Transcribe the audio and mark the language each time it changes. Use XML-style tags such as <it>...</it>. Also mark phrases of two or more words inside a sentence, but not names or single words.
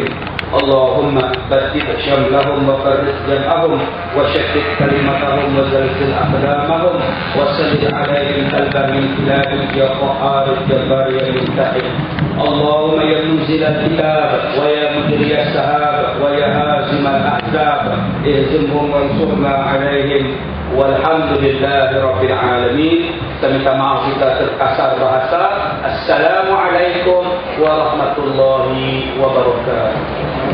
<ar>اللهم بدد شملهم وفرق جمعهم وشتت كلمتهم وزلزل أقدامهم وسلط عليهم قلبا من كلابك يا قهار الجبار يا منتقم. اللهم يا منزل الكتاب ويا مجري السحاب ويا هازم الأحزاب اهزمهم وانصرنا عليهم. والحمد لله رب العالمين.</ar> <ms>Kita minta maaf kita terkasar bahasa.</ms> <ar>السلام عليكم ورحمة الله وبركاته.</ar>